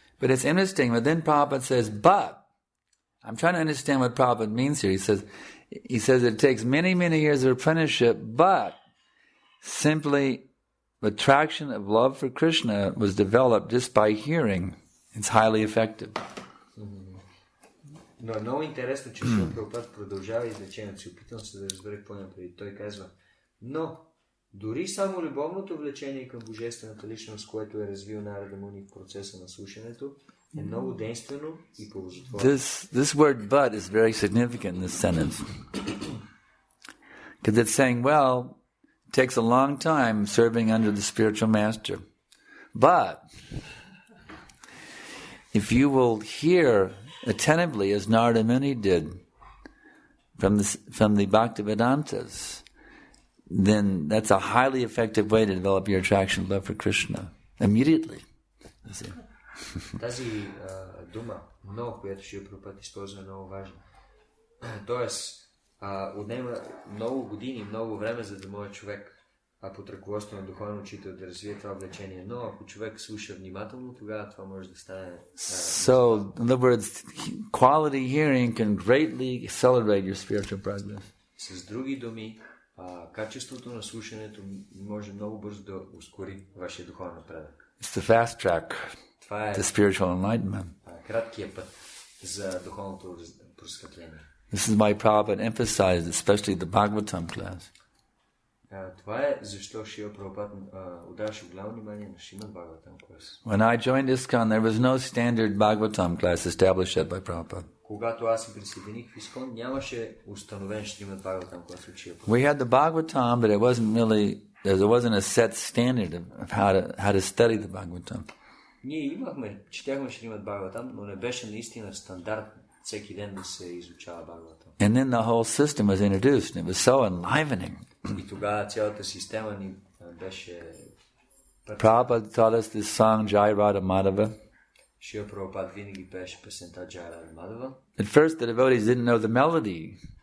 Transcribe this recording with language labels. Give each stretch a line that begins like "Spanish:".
English: But it's interesting, but then Prabhupada says, but, I'm trying to understand what Prabhupada means here. He says it takes many years of apprenticeship, but simply attraction of love for Krishna was developed just by hearing. It's highly effective.
Bulgarian: Но е много интересно, че Шрила Прабхупада продължава изречението си. Опитвам се да разбера по-напред. Той казва, но дори само любовното влечение към божествената личност, което е развил Нарада Муни в процеса на слушането, е много действено и ползотворно.
English: This word but is very significant in this sentence. Because it's saying, well, it takes a long time serving under the spiritual master. But if you will hear attentively, as Narada Muni did from the Bhaktivedantas, then that's a highly effective way to develop your attraction and love for Krishna immediately.
Bulgarian: Тази дума, но, която Шрила Прабхупада използва, е много важна. Тоест, отнема много години, много време, за да може човек под ръководство на духовен учител да развие това влечение. Но ако човек слуша внимателно, тогава това може да стане...
English: So, in other words, quality hearing can greatly accelerate your spiritual progress.
Bulgarian: С други думи, качеството на слушането може много бързо да ускори вашия духовен напредък.
English: It's the fast track to spiritual enlightenment.
Bulgarian: Краткият път за духовното просветление.
English: This is why Prabhupada emphasized, especially the Bhagavatam class.
Bulgarian: Това е защо Шрила Прабхупада отдаваше голямо внимание на Шримад Бхагаватам клас.
English: When I joined ISKCON, there was no standard Bhagavatam class established yet by Prabhupada.
Bulgarian: Когато аз се присъединих в ISKCON, нямаше установен Шримад Бхагаватам клас от Шрила Прабхупада.
English: We had the Bhagavatam, but it wasn't really, there wasn't a set standard of how to study the Bhagavatam.
Bulgarian: Ние четяхме Шримад Бхагаватам, но не беше наистина стандарт всеки ден да се изучава Бхагаватам.
English: And then the whole system was introduced, and it was so enlivening.
Bulgarian: И тогава цялата система ни беше...
English: Prabhupada taught us this song, Jai Radha Madhava.
Bulgarian: Шрила Прабхупада винаги пееше песента Джай Рада Мадхава.
English: At first the devotees didn't know the melody.